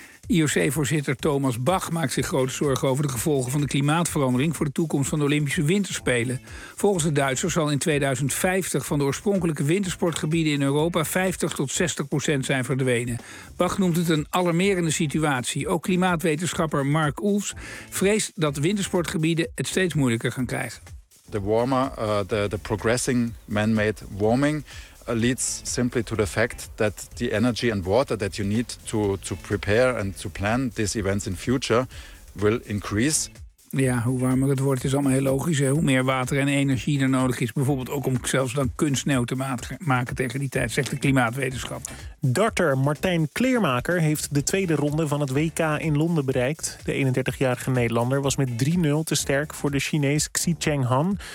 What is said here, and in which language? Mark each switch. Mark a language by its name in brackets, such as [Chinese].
[Dutch] IOC-voorzitter Thomas Bach maakt zich grote zorgen over de gevolgen van de klimaatverandering voor de toekomst van de Olympische Winterspelen. Volgens de Duitsers zal in 2050 van de oorspronkelijke wintersportgebieden in Europa 50-60% zijn verdwenen. Bach noemt het een alarmerende situatie. Ook klimaatwetenschapper Mark Oels vreest dat wintersportgebieden het steeds moeilijker gaan krijgen. [English] The warmer, the progressing man-made warming leads simply to the fact that the energy and water that you need to prepare and to plan these events in future will increase. [Dutch] Ja, hoe warmer het wordt is allemaal heel logisch. Hè? Hoe meer water en energie er nodig is, bijvoorbeeld ook om zelfs dan kunstsneeuw te maken tegen die tijd, zegt de klimaatwetenschap. Darter Martijn Kleermaker heeft de tweede ronde van het WK in Londen bereikt. De 31-jarige Nederlander was met 3-0 te sterk voor de Chinees Xi Cheng Han.